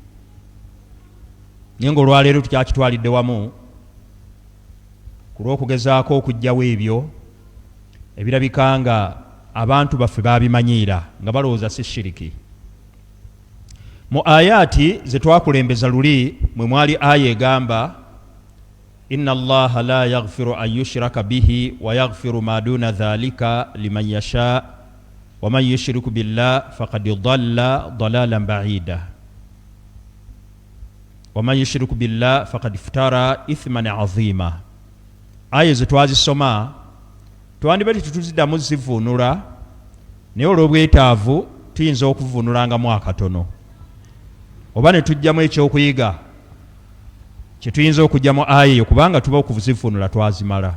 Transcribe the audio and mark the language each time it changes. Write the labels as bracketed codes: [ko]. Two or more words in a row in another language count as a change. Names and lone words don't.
[lg] Naye ng'olwaleero tukyakitwalidde wamu ku lw'okugezaako okuggyawo ebyo ebirabika nga abantu baffe babimanyiira nga balowooza si shiriki. Mu ayaati ze twakulembeza luli mwe mwali aya egamba [ar] إن الله لا يغفر أن يشرك به ويغفر ما دون ذلك لمن يشاء ومن يشرك بالله فقد ضل ضلالا بعيدا ومن يشرك بالله فقد افترى إثما عظيما. [lg] Aya ze twazisoma twandibadde tutuziddamu zivunula, naye olw'obwetaavu tuyinza okuvunulanga akatono, oba ne tujjamu ekyokuyiga kye tuyinza okujja mu aya eyo, kubanga tuba okuzivunula twazimala.